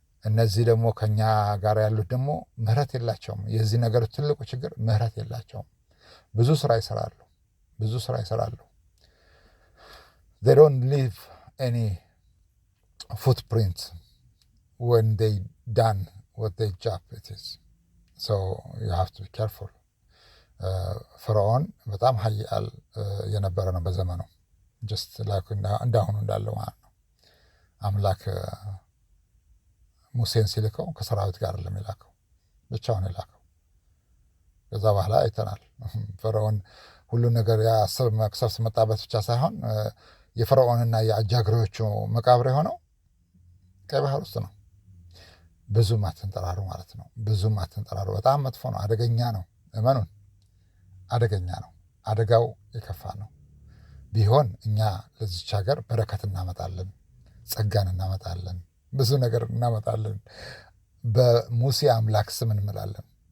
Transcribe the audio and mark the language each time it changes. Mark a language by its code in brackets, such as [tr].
[am] እነዚህ ደግሞ ከኛ ጋር ያሉት ደግሞ ምህረት የላቸውም። የዚህ ነገር ትልቁ ችግር ምህረት የላቸውም። ብዙ ስራ ይሰራሉ፣ ብዙ ስራ ይሰራሉ። [en] they don't leave any footprint when they done what their job it is. so you have to be careful. [am] ፈርዖን በጣም ኃያል የነበረ ነው በዘመኑ። ጀስት ላይክ እንዳሁኑ እንዳለው ማለት ነው። አምላክ ሙሴን ሲልከው ከሰራዊት ጋር አይደለም የላከው፣ ብቻውን የላከው። ከዛ በኋላ አይተናል። ፈርዖን ሁሉን ነገር ያሰብ መቅሰፍት መጣበት ብቻ ሳይሆን የፈርዖንና የአጃግሬዎቹ መቃብር የሆነው ቀይ ባህር ውስጥ ነው። ብዙም አትንጠራሩ ማለት ነው። ብዙም አትንጠራሩ። በጣም መጥፎ ነው፣ አደገኛ ነው። እመኑን፣ አደገኛ ነው። አደጋው የከፋ ነው። ቢሆን እኛ ለዚች ሀገር በረከት እናመጣለን፣ ጸጋን እናመጣለን፣ ብዙ ነገር እናመጣለን። በሙሴ አምላክ ስም እንምላለን።